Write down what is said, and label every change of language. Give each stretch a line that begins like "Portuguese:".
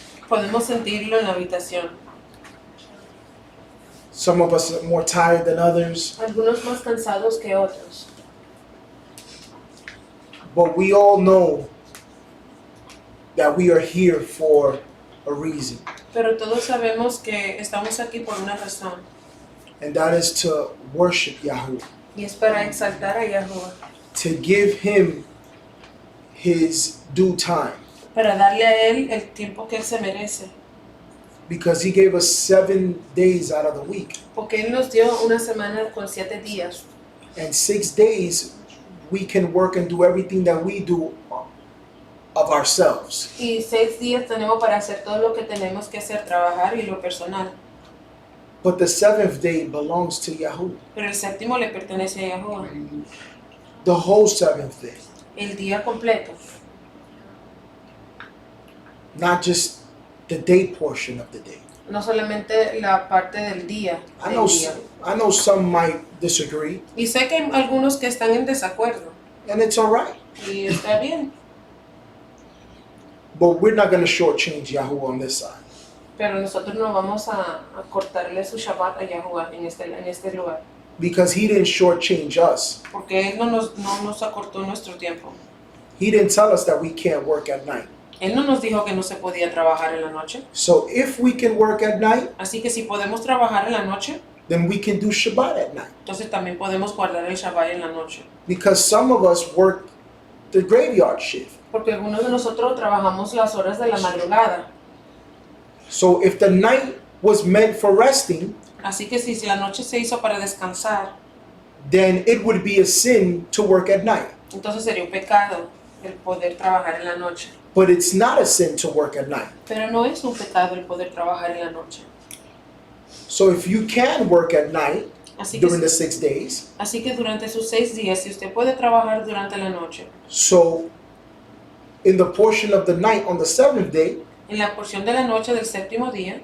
Spanish: Podemos sentirlo en la habitación.
English: Some of us are more tired than others,
Spanish: Algunos más cansados que otros.
English: but we all know that we are here for a reason,
Spanish: Pero todos sabemos que estamos aquí por una razón.
English: and that is to worship Yahweh,
Spanish: Y es para exaltar a Yahuwah.
English: to give Him His due time,
Spanish: Para darle a Él el tiempo que Él se merece.
English: because He gave us 7 days out of the week,
Spanish: Porque Él nos dio una semana con 7 días.
English: and 6 days we can work and do everything that we do of ourselves.
Spanish: Y 6 días tenemos para hacer todo lo que tenemos que hacer, trabajar y lo personal.
English: But the 7th day belongs to Yahweh,
Spanish: Pero el séptimo le pertenece a Yahuwah.
English: the whole 7th day,
Spanish: El día completo.
English: not just the day portion of the day.
Spanish: No solamente la parte del día.
English: I
Spanish: del
English: know,
Spanish: día.
English: I know some might disagree,
Spanish: Y sé que hay algunos que están en desacuerdo.
English: and it's all right.
Spanish: Y está bien.
English: But we're not going to shortchange Yahweh on this side,
Spanish: Pero nosotros no vamos a cortarle su Shabbat a Yahuwah en este lugar.
English: because He didn't shortchange us.
Spanish: Porque Él no nos acortó nuestro tiempo.
English: He didn't tell us that we can't work at night.
Spanish: Él no nos dijo que no se podía trabajar en la noche.
English: So if we can work at night,
Spanish: Así que si podemos trabajar en la noche,
English: then we can do Shabbat at night.
Spanish: entonces también podemos guardar el Shabbat en la noche.
English: Because some of us work the graveyard shift.
Spanish: Porque algunos de nosotros trabajamos las horas de la madrugada.
English: So if the night was meant for resting,
Spanish: Así que si la noche se hizo para descansar,
English: then it would be a sin to work at night.
Spanish: entonces sería un pecado el poder trabajar en la noche.
English: But it's not a sin to work at night.
Spanish: Pero no es un pecado el poder trabajar en la noche.
English: So if you can work at night
Spanish: Así que,
English: during the 6 days,
Spanish: así que durante sus 6 días, si usted puede trabajar durante la noche,
English: so in the portion of the night on the seventh day
Spanish: en la porción de la noche del séptimo día